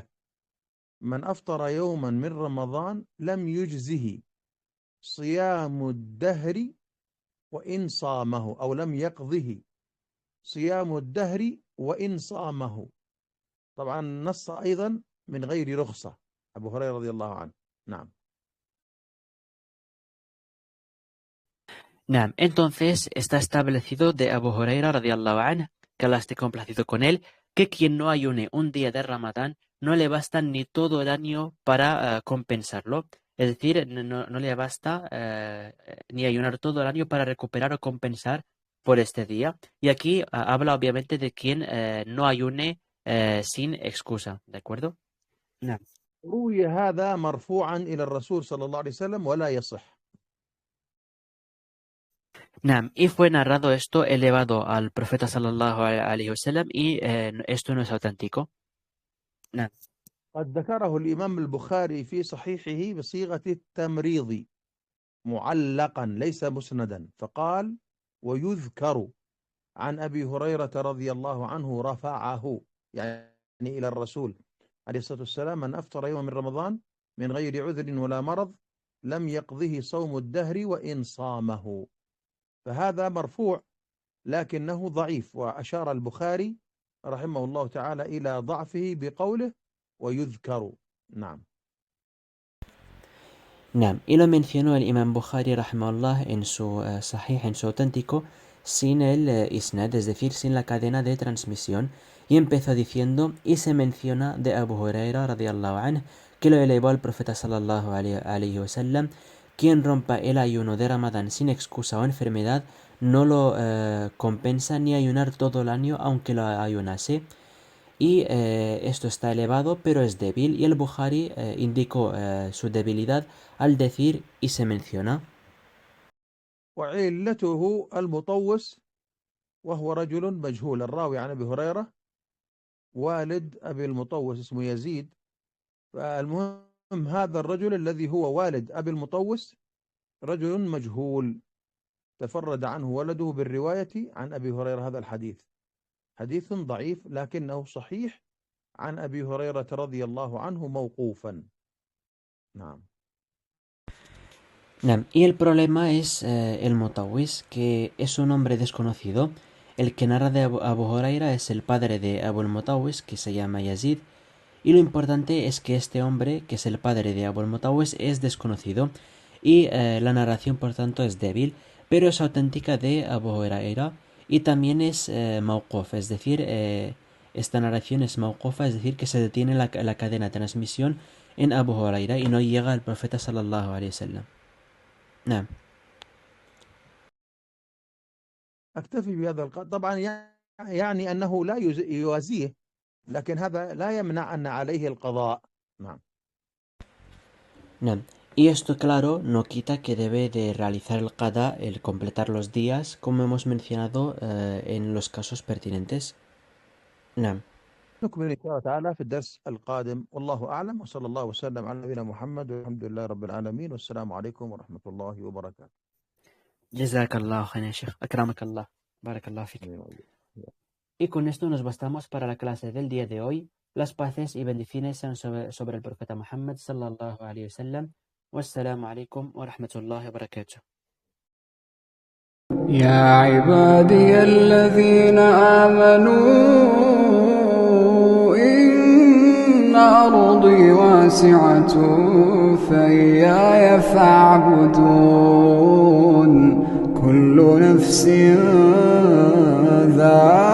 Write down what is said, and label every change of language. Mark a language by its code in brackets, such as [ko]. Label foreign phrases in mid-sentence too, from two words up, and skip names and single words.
[ar] من أفطر يوما من رمضان لم يجزه صيام الدهر وإن صامه، أو لم يقضه صيام الدهر وإن صامه. طبعا نص أيضا من غير رخصة أبو هريرة رضي الله عنه. نعم. Naam, [es] entonces está establecido de Abu Huraira [ar] رضي الله عنه, [es] que Allah esté complacido con él, que quien no ayune un día de Ramadán no le basta ni todo el año para compensarlo. Es decir, no le basta ni ayunar todo el año para recuperar o compensar por este día. Y aquí habla obviamente de quien no ayune sin excusa, ¿de acuerdo? [ar] Naam. روي هذا مرفوعا إلى الرسول صلى الله عليه وسلم ولا يصح. Naam, [es] y fue narrado esto elevado al profeta [ar] صلى الله عليه وسلم [es] y esto no es auténtico. [ar] Naam. قد ذكره الإمام البخاري في صحيحه بصيغة التمريض معلقا ليس مسندا، فقال ويذكر عن أبي هريرة رضي الله عنه رفعه، يعني إلى الرسول عليه الصلاة والسلام: من أفطر يوم من رمضان من غير عذر ولا مرض لم يقضه صوم الدهر وإن صامه. فهذا مرفوع لكنه ضعيف، وأشار البخاري رحمه الله تعالى إلى ضعفه بقوله ويذكر. نعم. Naam, [es] y lo mencionó el Imam Bukhari rahimahullah en su sahih, en su auténtico, sin el isnad, es decir, sin la cadena de transmisión, y empezó diciendo, y se menciona de Abu Huraira [ar] رضي الله عنه, [es] que lo elevó al profeta [ar] صلى الله عليه وسلم: [es] quien rompa el ayuno de Ramadán sin excusa o enfermedad no lo compensa ni ayunar todo el año aunque lo ayunase. Y esto está elevado pero es débil, y el Bukhari indicó su debilidad al decir y se menciona. [ar] وعلته المطوس وهو رجل مجهول. الراوي عن أبي هريرة والد أبي المطوس اسمه يزيد. فالمهم هذا الرجل الذي هو والد أبي المطوس رجل مجهول، تفرد عنه ولده بالرواية عن أبي هريرة هذا الحديث. حديث ضعيف لكنه صحيح عن أبي هريرة رضي الله عنه موقوفا. نعم. [es] Y el problema es el Mutawis, que es un hombre desconocido. El que narra de Abu Huraira es el padre de Abu al-Mutawis, que se llama Yazid. Y lo importante es que este hombre, que es el padre de Abu al-Mutawis, es desconocido. Y la narración, por tanto, es débil, pero es auténtica de Abu Huraira. Y también es mawquf, es decir, esta narración es mawqufa, es decir, que se detiene la cadena de transmisión en Abu Huraira y no llega al profeta [ar] صلى الله عليه وسلم. نعم. أكتفي بهذا القدر. طبعا يعني أنه لا يوازيه، لكن هذا لا يمنع أن عليه القضاء. نعم. نعم. [es] Y esto, claro, no quita que debe de realizar el qada, el completar los días, como hemos mencionado en los casos pertinentes. [ar] نعم. نكمل إن شاء الله تعالى في الدرس القادم، والله أعلم، وصلى الله وسلم على نبينا محمد والحمد لله رب العالمين، والسلام عليكم ورحمة الله وبركاته. جزاك الله خير يا شيخ, أكرمك الله, بارك الله فيك. [es] Y con esto nos bastamos para la clase del día de hoy. Las paces y bendiciones sean sobre el profeta Muhammad [ar] صلى الله عليه وسلم. والسلام عليكم ورحمة الله وبركاته. يا عبادي الذين آمنوا إن أرضي واسعة فإياي فاعبدون كل نفس ذائقة